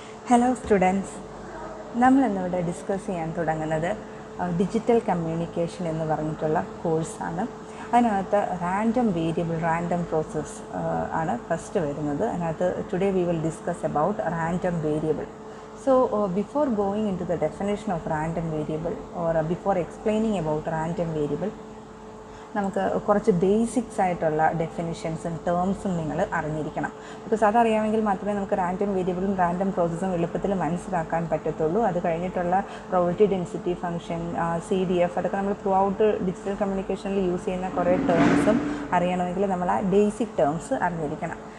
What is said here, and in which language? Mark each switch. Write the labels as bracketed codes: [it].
[ml] Hello students, നമ്മളിന്നിവിടെ discuss ചെയ്യാൻ തുടങ്ങുന്നത് digital communication എന്ന് പറഞ്ഞിട്ടുള്ള കോഴ്സാണ്. അതിനകത്ത് റാൻഡം വേരിയബിൾ, റാൻഡം പ്രോസസ്സ് ആണ് ഫസ്റ്റ് വരുന്നത്. [en] അതിനകത്ത് today we will discuss about random variable. So before going into the definition of random variable or before explaining about random variable, [ml] നമുക്ക് കുറച്ച് ബേസിക്സ് ആയിട്ടുള്ള ഡെഫിനിഷൻസും ടേംസും നിങ്ങൾ അറിഞ്ഞിരിക്കണം. ബിക്കോസ് അതറിയാമെങ്കിൽ മാത്രമേ നമുക്ക് റാൻഡം വേരിയബിളും റാൻഡം പ്രോസസ്സും എളുപ്പത്തിൽ മനസ്സിലാക്കാൻ പറ്റത്തുള്ളൂ. അത് കഴിഞ്ഞിട്ടുള്ള പ്രോബബിലിറ്റി ഡെൻസിറ്റി ഫംഗ്ഷൻ, CDF, അതൊക്കെ നമ്മൾ ത്രൂ ഔട്ട് ഡിജിറ്റൽ കമ്മ്യൂണിക്കേഷനിൽ യൂസ് ചെയ്യുന്ന കുറേ ടേംസും അറിയണമെങ്കിൽ നമ്മൾ ആ ബേസിക് ടേംസ് അറിഞ്ഞിരിക്കണം.